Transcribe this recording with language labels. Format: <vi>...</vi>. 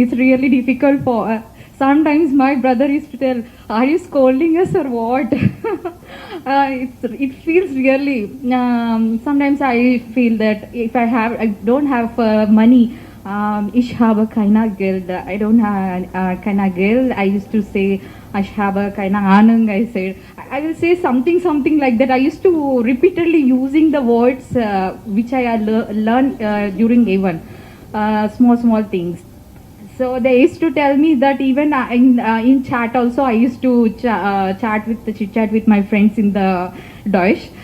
<en>It's really difficult for. Sometimes my brother used to tell, "Are you scolding us or what?" It feels really. Sometimes I feel that if I don't have money.</en> <de>Ich habe keine Geld.</de> <en>I don't have</en> <de>keine Geld.</de> <en>I used to say,</en> <de>ich habe keine Ahnung.</de> <en>I said, I will say something like that. I used to repeatedly using the words which I learned during A1. Small things. So they used to tell me that even in chat also, I used to chit chat with my friends in the Deutsch.</en>